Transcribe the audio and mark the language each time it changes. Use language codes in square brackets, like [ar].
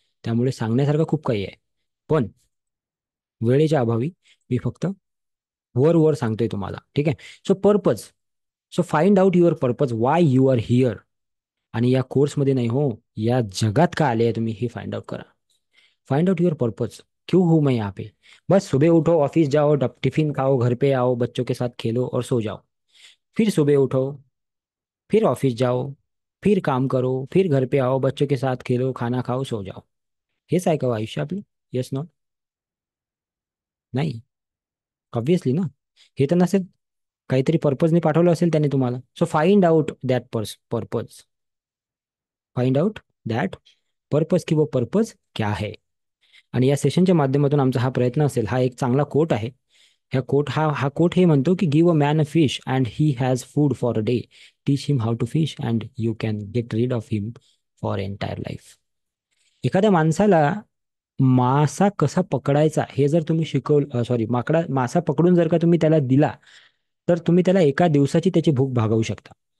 [mr] त्यामुळे सांगण्यासारखं खूप काही आहे. पण वेळेच्या अभावी मी फक्त वर वर सांगतोय तुम्हाला. ठीक आहे. So purpose. [en] So find out your purpose, why you are here. [mr] आणि या कोर्समध्ये नाही हो, या जगात का आले आहे तुम्ही हे फाइंड आउट करा. [en] Find out your purpose. [hi] क्यों हूं मैं यहाँ पे? बस सुबह उठो, ऑफिस जाओ, टिफिन खाओ, घर पे आओ, बच्चों के साथ खेलो और सो जाओ. फिर सुबह उठो, फिर ऑफिस जाओ, फिर काम करो, फिर घर पे आओ, बच्चों के साथ खेलो, खाना खाओ, सो जाओ. [mr] हेच आहे का आयुष्य आपलं? Yes not? नाही. ऑब्विसली ना. हे तर नसेल. काहीतरी पर्पजने पाठवलं असेल त्याने तुम्हाला. [en] So find out that purpose. Find out that purpose [hi] की वो पर्पज क्या है. [mr] आणि या सेशनच्या माध्यमातून आमचा हा प्रयत्न असेल. हा एक चांगला कोट आहे. हा कोट हे म्हणतो की [en] Give a man a fish and he has food for a day. Teach him how to fish and you can get rid of him for entire life. [mr] एखाद्या माणसाला मासा कसा पकडायचा हे जर तुम्ही शिकवलं, सॉरी, मासा पकडून जर का तुम्ही त्याला दिला, तर तुम्ही त्याला एका दिवसाची त्याची भूक भागवू शकता.